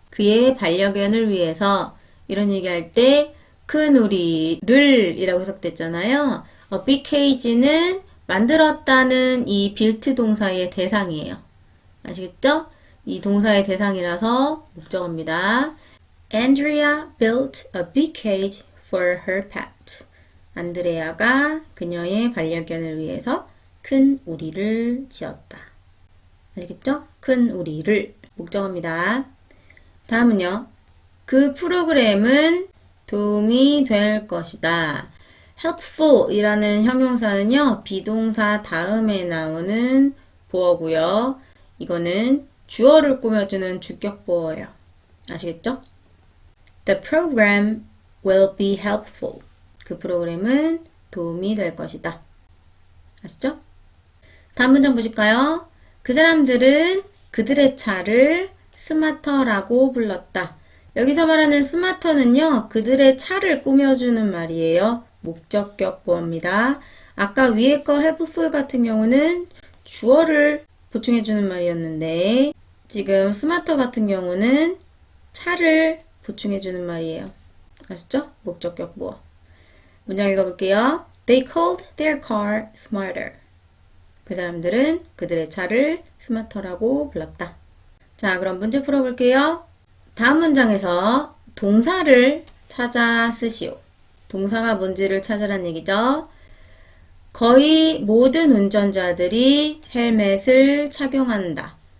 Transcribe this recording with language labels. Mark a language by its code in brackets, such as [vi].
[ko] 그의 반려견을 위해서 이런 얘기할 때 큰 우리를 이라고 해석됐잖아요. A big cage는 만들었다는 이 built 동사의 대상이에요. 아시겠죠? 이 동사의 대상이라서 목적어입니다. [en] Andrea built a big cage for her pet. [ko] 안드레아가 그녀의 반려견을 위해서 큰 우리를 지었다. 알겠죠? 큰 우리를 목적어입니다. 다음은요. 그 프로그램은 도움이 될 것이다. helpful 이라는 형용사는요. 비동사 다음에 나오는 보어고요. 이거는 주어를 꾸며주는 주격보어예요. 아시겠죠? [en] The program will be helpful. [ko] 그 프로그램은 도움이 될 것이다. 아시죠? 다음 문장 보실까요? 그 사람들은 그들의 차를 스마터라고 불렀다. 여기서 말하는 smarter는요, 그들의 차를 꾸며주는 말이에요. 목적격 보어입니다. 아까 위에 거 helpful 같은 경우는 주어를 보충해주는 말이었는데, 지금 smarter 같은 경우는 차를 보충해주는 말이에요. 아시죠? 목적격 보어. 문장 읽어볼게요. [en] They called their car smarter. [ko] 그 사람들은 그들의 차를 스마터라고 불렀다. 자, 그럼 문제 풀어볼게요. 다음 문장에서 동사를 찾아 쓰시오. 동사가 뭔지를 찾으란 얘기죠. 거의 모든 운전자들이 헬멧을 착용한다.